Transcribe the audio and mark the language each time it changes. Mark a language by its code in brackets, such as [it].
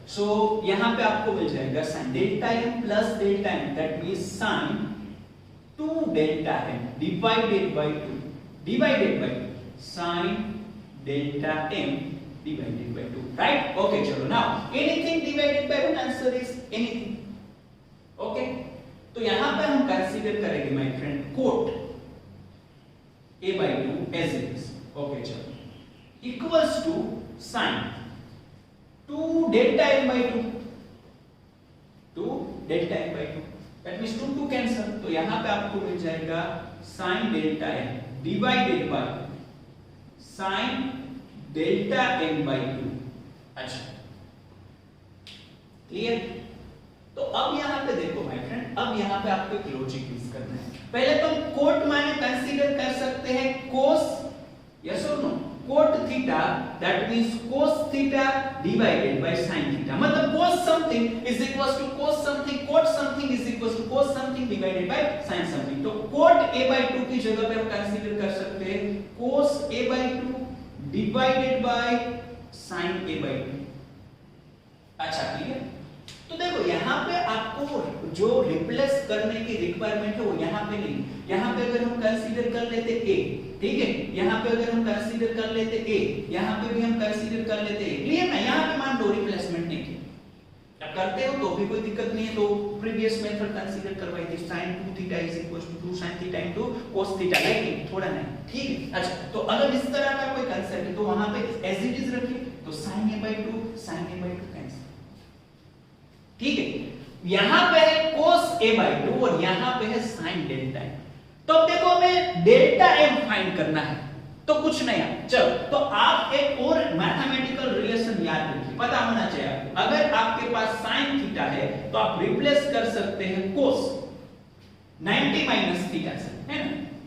[hi] सो यहां पे आपको मिल जाएगा sin delta m plus delta m that means sin 2 delta m divided by 2 divided by sin delta m divided by 2, right? Okay चलो. [en] Now anything divided by 1 answer is anything. [hi] Okay, तो यहां पे हम consider करेंगे my friend cot a by 2 as it is. [en] Okay चलो, equals to sin 2 delta m by 2 delta m by 2 that means 2 cancel. [hi] तो यहां पे आपको मिल जाएगा sin delta m divided by sin delta m by 2. अच्छा, clear? तो अब यहां पे देखो माय फ्रेंड, अब यहां पे आपको एक लॉजिक यूज करना है. पहले तो cot माने कंसीडर कर सकते हैं cos, यस और no? [en] cot theta that means cos theta divided by sin theta. मतलब cos something is equals to cos something, cot something is equals to cos something divided by sin something. [hi] तो cot a by 2 की जगह पे हम consider कर सकते हैं [en] cos a by 2 divided by sin a by 2. [hi] अच्छा, क्लियर? तो देखो यहाँ पे आपको जो रिप्लेस करने की रिक्वायरमेंट है वो यहाँ पे नहीं. यहाँ पे अगर हम कंसीडर कर लेते a, ठीक है? यहाँ पे अगर हम कंसीडर कर लेते a, यहाँ पे भी हम कंसीडर कर लेते a. क्लियर ना? यहाँ पे मान लो रिप्लेसमेंट नहीं किया, अब करते हो तो भी कोई दिक्कत नहीं है. तो प्रीवियस मेथड कंसीडर करवाई थी sin 2 theta is equal to 2 sin theta into cos theta, like थोड़ा नहीं, ठीक है? अच्छा, तो अगर इस तरह का कोई कांसेप्ट है तो वहां पे एज इट इज रखिए. तो sin a by 2 sin a by 2 cancel, ठीक है? यहां पे है cos a by 2 और यहां पे है sin डेल्टा m. तो अब देखो हमें डेल्टा m फाइंड करना है, तो कुछ नहीं है. चलो, तो आप एक और मैथमेटिकल रिलेशन याद रखिए, पता होना चाहिए आपको. अगर आपके पास sin थीटा है तो आप रिप्लेस कर सकते हैं cos 90 माइनस थीटा से, है ना?